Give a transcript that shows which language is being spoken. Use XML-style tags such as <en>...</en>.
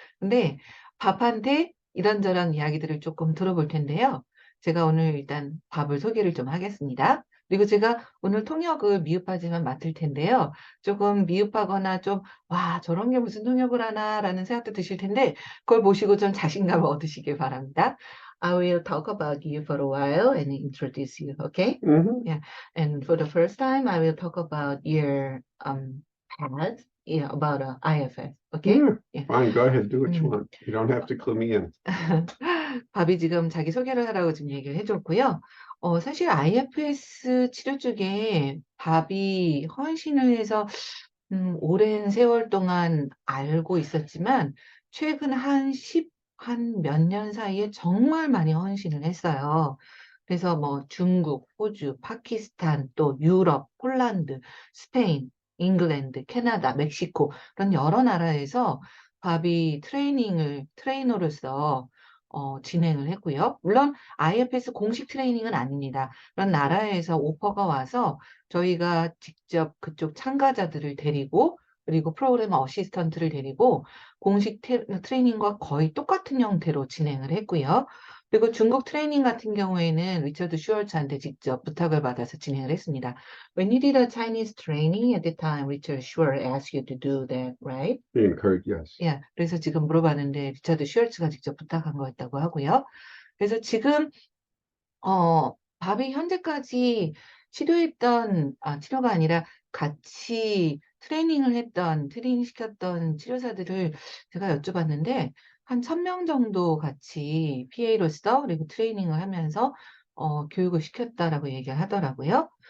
<ko>근데 밥한테 이런저런 이야기들을 조금 들어볼 텐데요. 제가 오늘 일단 밥을 소개를 좀 하겠습니다. 그리고 제가 오늘 통역을 미흡하지만 맡을 텐데요. 조금 미흡하거나 좀, 와, 저런 게 무슨 통역을 하나라는 생각도 드실 텐데, 그걸 보시고 좀 자신감을 얻으시길 바랍니다.</ko> <en>I will talk about you for a while and introduce you, okay? Hmm. Yeah. And for the first time, I will talk about your past, yeah, about IFS. Okay? Yeah, Yeah. fine. Go ahead. Do what you 음. want. You don't have to clue me in.</en> <ko>밥이 지금 자기 소개를 하라고 지금 얘기를 해줬고요. 사실 IFS 치료 쪽에 밥이 헌신을 해서 오랜 세월 동안 알고 있었지만 최근 한 몇 년 사이에 정말 많이 헌신을 했어요. 그래서 뭐 중국, 호주, 파키스탄, 또 유럽, 폴란드, 스페인, 잉글랜드, 캐나다, 멕시코 그런 여러 나라에서 밥이 트레이너로서 진행을 했고요. 물론 IFS 공식 트레이닝은 아닙니다. 그런 나라에서 오퍼가 와서 저희가 직접 그쪽 참가자들을 데리고 그리고 프로그램 어시스턴트를 데리고 공식 트레이닝과 거의 똑같은 형태로 진행을 했고요. 그리고 중국 트레이닝 같은 경우에는 리처드 슈얼츠한테 직접 부탁을 받아서 진행을 했습니다.</ko> <en>When you did a Chinese training at the time, Richard Schwartz asked you to do that, right? Being encouraged, yes.</en> <ko>예, 그래서 지금 물어봤는데 리처드 슈얼츠가 직접 부탁한 거였다고 하고요. 그래서 지금 밥이 현재까지 치료가 아니라 같이 트레이닝 시켰던 치료사들을 제가 여쭤봤는데, 한 1000명 정도 같이 PA로서, 그리고 트레이닝을 하면서, 교육을 시켰다라고 얘기를 하더라고요.</ko>